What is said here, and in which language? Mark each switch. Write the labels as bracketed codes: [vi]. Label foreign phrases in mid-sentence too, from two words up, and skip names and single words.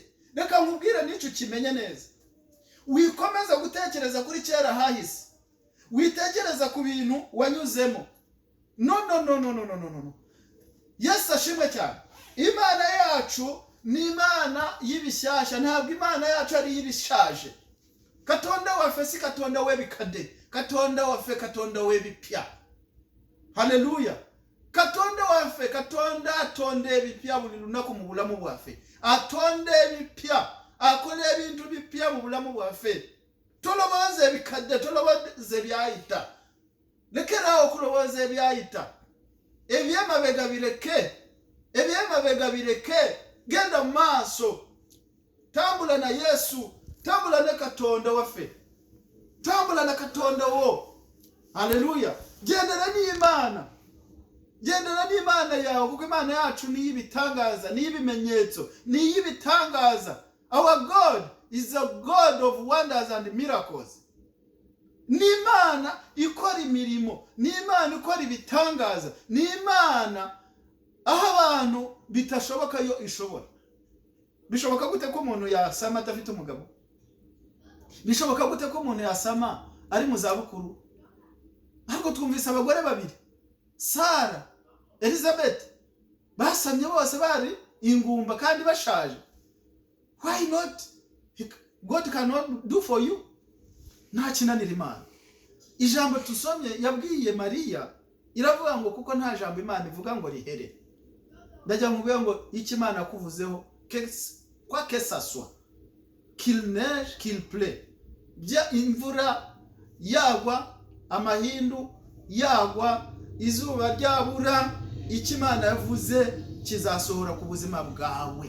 [rw] Reka nkubwire n'icyo kimenye neza. Wikomeza gutekereza kuri kera hahise. Witekereza ku bintu wanyuzemo. No. Yesu ashimwe cyane. Imana yacu ni Imana y'ibishyashya, ntabwo Imana yacu ari y'ibishaje. [lg] Katonda wafe si Katonda webikade, Katonda wafe Katonda webipya. Haleluya. Katonda wafe Katonda atonde bipya buli lunaku mu bulamu bwaffe. Atonde bipya, akole ebintu bipya mu bulamu bwaffe. Toloboze bikade, toloboze byayita. Lekera okuloboza ebyayita. Ebyamabega bireke. Genda maso. Tambula na Yesu. Tambula na Katonda waffe. Tambula na Katonda wo. Haleluya. [rw] Gendera n'Imana. Gendera n'Imana yawe, kuko Imana yacu ni ibitangaza, ni ibimenyetso, ni ibitangaza. [en] Our God is a God of wonders and miracles. [rw] N'Imana ikora imirimo, n'Imana ikora ibitangaza, n'Imana aho abantu bitashoboka yo ishobora. Bishoboka gute ko umuntu yasama adafite umugabo? Bishoboka gute ko umuntu yasama ari mu zabukuru? Ariko twumvise abagore babiri, Sara, Elizabeth, basamye bose bari ingumba kandi bashaje. [en] Why not? God cannot do for you. [rw] Nta kinanira Imana. Ijambo tusomye yabwiye Mariya iravuga ngo kuko nta jambo Imana ivuga ngo rihere. Ndajya nkubwira ngo iki Imana kuvuzeho kwa kesaswa, [fr] qu'il neige, qu'il pleut. [rw] Bya imvura yagwa, amahindu yagwa, izuba ryabura, iki Imana yavuze kizasohora ku buzima bwawe.